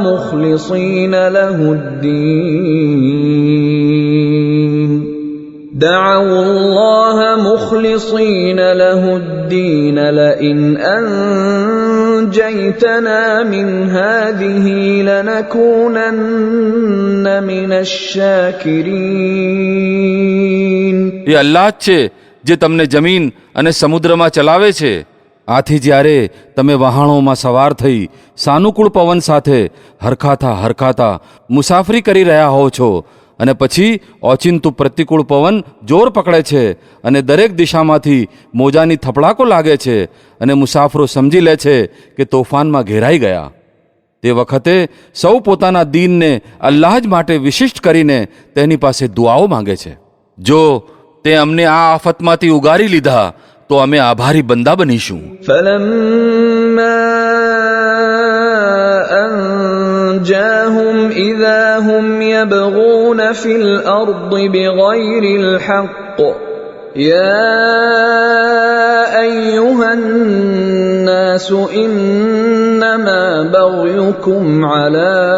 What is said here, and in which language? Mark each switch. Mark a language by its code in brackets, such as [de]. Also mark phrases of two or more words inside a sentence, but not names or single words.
[ar] مخلصين له الدين لئن أنجيتنا من هذه لنكونن من الشاكرين. [gu] એ અલ્લાહ જ છે જે તમને જમીન અને સમુદ્રમાં ચલાવે છે. આથી જ્યારે તમે વહાણોમાં સવાર થઈ સાનુકૂળ પવન સાથે હરખાતા મુસાફરી કરી રહ્યા હો છો અને પછી ઓચિંતું પ્રતિકૂળ પવન જોર પકડે છે અને દરેક દિશામાંથી મોજાની થપડાકો લાગે છે અને મુસાફરો સમજી લે છે કે તોફાનમાં ઘેરાઈ ગયા, તે વખતે સૌ પોતાના દીનને અલ્લાહ જ માટે વિશિષ્ટ કરીને તેની પાસે દુઆઓ માંગે છે. જો તે અમને આ આફતમાંથી ઉગારી લીધા તો અમે આભારી બંદા બનીશું. [ar] فَلَمَّا أَنْجَاهُمْ إِذَا هُمْ يَبْغُونَ فِي الْأَرْضِ بِغَيْرِ الْحَقِّ يَا أَيُّهَا النَّاسُ إِنَّمَا بَغْيُكُمْ عَلَى